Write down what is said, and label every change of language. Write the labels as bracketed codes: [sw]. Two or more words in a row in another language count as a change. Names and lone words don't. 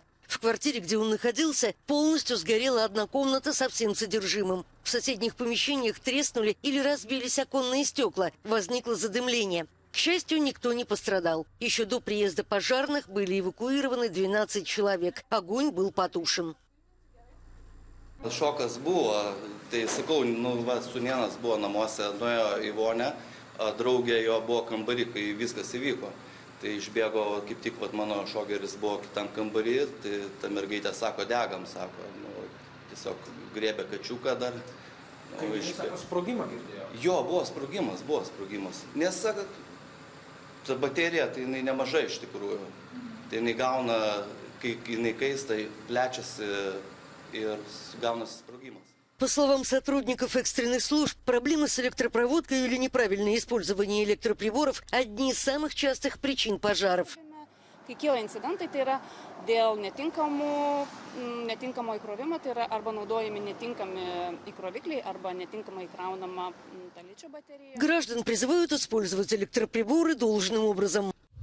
[ru] В квартире, где он находился, полностью сгорела одна комната со всем содержимым. В соседних помещениях треснули или разбились оконные стекла. Возникло задымление. К счастью, никто не пострадал. Еще до приезда пожарных были эвакуированы 12 человек. Огонь был потушен. [lt] Šokas buvo, tai sakau, sūnėnas buvo namuose, nuėjo į vonę, draugė jo buvo kambarį, kai viskas įvyko. Tai išbėgo, kaip tik mano šogeris buvo kitam kambarį, tai ta mergaitė sako, degam, sako, tiesiog griebė kačiuką dar. Sprogimą girdėjo? Jo, buvo sprogimas. Nes, sako, ta baterija, tai jinai nemažai iš tikrųjų. Tai jinai gauna, kai jinai kaista, plečiasi ir gaunasi sprogimas. [ru] По словам сотрудников экстренных служб, проблемы с электропроводкой или неправильное использование электроприборов – одни из самых частых причин пожаров. [lt] Kai kyla incidentai, tai yra dėl netinkamo įkrovimo, tai yra arba naudojami netinkami įkrovikliai, arba netinkamai įkraunama ta ličio baterija. [ru] Граждан призывают использовать электроприборы должным образом.